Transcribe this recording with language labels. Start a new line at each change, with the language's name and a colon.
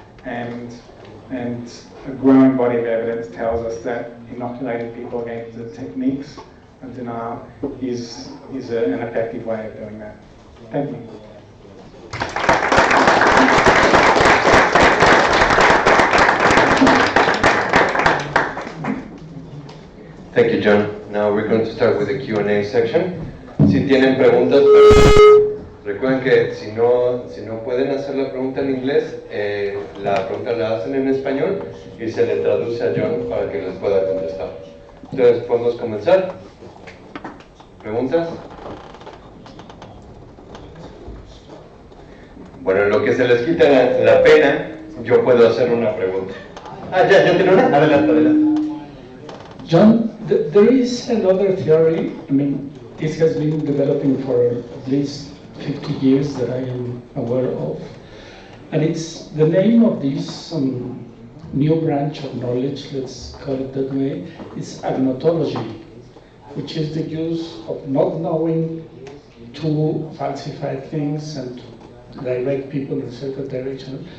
English: And a growing body of evidence tells us that inoculating people against the techniques of denial is an effective way of doing that. Thank you. Thank you, John. Now we're going to start with the Q&A section.
Spanish: Si tienen preguntas, recuerden que si no pueden hacer la pregunta en inglés, la pregunta la hacen en español y se le traduce a John para que les pueda contestar. Entonces, ¿podemos comenzar? ¿Preguntas? Bueno, en lo que se les quita la pena, yo puedo hacer una pregunta. ¿Ya tiene una? Adelante.
English: John, there is another theory, I mean, this has been developing for at least 50 years that I am aware of, and it's the name of this new branch of knowledge, let's call it that way, is agnotology, which is the use of not knowing to falsify things and direct people in a certain direction.